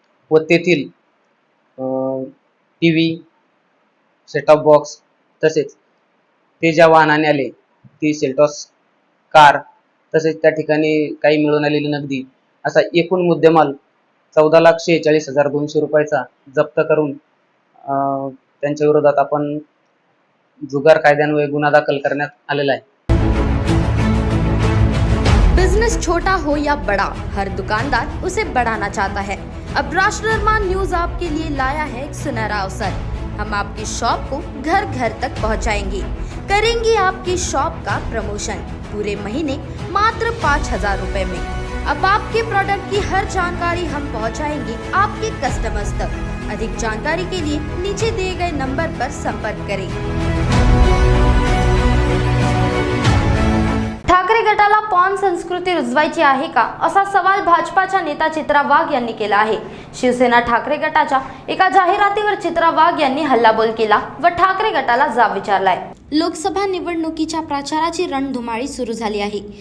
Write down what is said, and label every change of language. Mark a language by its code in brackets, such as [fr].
[mr] व तेथील TV, setup box, तसेच ते ज्या वाहनाने आले ती सेल्टॉस कार, तसेच त्या ठिकाणी काही मिळून आलेली नगदी, असा एकूण मुद्देमाल 14,46,200 रुपयाचा जप्त करून त्यांच्या विरोधात आपण जुगार कायद्यान्वये गुन्हा दाखल करण्यात आलेला आहे। [hi] बिजनेस छोटा हो या बड़ा, हर दुकानदार उसे बढ़ाना चाहता है। अब राष्ट्र निर्माण न्यूज आपके लिए लाया है एक सुनहरा अवसर। हम आपकी शॉप को घर घर तक पहुंचाएंगे, करेंगे आपकी शॉप का प्रमोशन पूरे महीने मात्र 5,000 रुपए में। अब आपके प्रोडक्ट की हर जानकारी हम पहुंचाएंगे आपके कस्टमर्स तक। अधिक जानकारी के लिए नीचे दिए गए नंबर पर संपर्क करें। [mr] ठाकरे गटाला पॉन संस्कृती रुजवायची आहे का, असा सवाल भाजपाच्या नेता चित्रा वाघ यांनी केला आहे। शिवसेना ठाकरे गटाच्या एका जाहिरातीवर चित्रा वाघ यांनी हल्लाबोल केला व ठाकरे गटाला जाब विचारलाय। लोकसभा निवडणुकीच्या प्रचाराची रणधुमाळी सुरू झाली आहे।